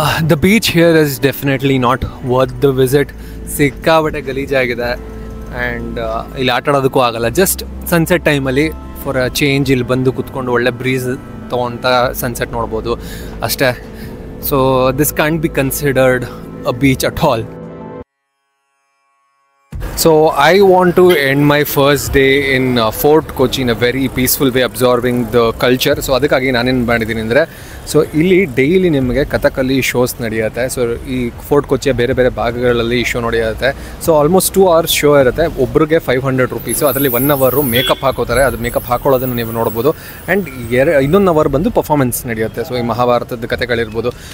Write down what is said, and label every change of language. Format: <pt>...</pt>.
<en>The beach here is definitely not worth the visit.</en> <kn>ಸಿಕ್ಕಾಬಟ್ಟೆ ಗಲೀಜಾಗಿದೆ and ಇಲ್ಲಿ ಆಟ ಆಡೋದಕ್ಕೂ ಆಗಲ್ಲ. ಜಸ್ಟ್ ಸನ್ಸೆಟ್ ಟೈಮಲ್ಲಿ ಫಾರ್ ಅ ಚೇಂಜ್ ಇಲ್ಲಿ ಬಂದು ಕುತ್ಕೊಂಡು ಒಳ್ಳೆ ಬ್ರೀಸ್ ತೊಗೊಳ್ತಾ ಸನ್ಸೆಟ್ ನೋಡ್ಬೋದು ಅಷ್ಟೇ.</kn> <en>So this can't be considered a beach at all. So I want to end my first day in Fort Kochi in a very peaceful way, absorbing the culture.</en> <kn>So ಅದಕ್ಕಾಗಿ ನಾನೇನು ಮಾಡಿದ್ದೀನಿ ಅಂದರೆ, so ಇಲ್ಲಿ daily ನಿಮಗೆ Kathakali shows ನಡೆಯುತ್ತೆ. So ಈ fort ಕೊಚ್ಚಿಯ ಬೇರೆ ಬೇರೆ ಭಾಗಗಳಲ್ಲಿ ಈ ಶೋ ನಡೆಯುತ್ತೆ. ಸೊ ಆಲ್ಮೋಸ್ಟ್ 2 hours ಶೋ ಇರುತ್ತೆ. ಒಬ್ರಿಗೆ 500 rupees. ಅದರಲ್ಲಿ 1 hour ಮೇಕಪ್ ಹಾಕೋತಾರೆ. ಅದು ಮೇಕಪ್ ಹಾಕೊಳ್ಳೋದನ್ನು ನೀವು ನೋಡ್ಬೋದು. ಆ್ಯಂಡ್ ಇನ್ನೊಂದು ಅವರ್ ಬಂದು ಪರ್ಫಾರ್ಮೆನ್ಸ್ ನಡೆಯುತ್ತೆ. ಸೊ ಈ ಮಹಾಭಾರತದ ಕಥೆಗಳಿರ್ಬೋದು.</kn>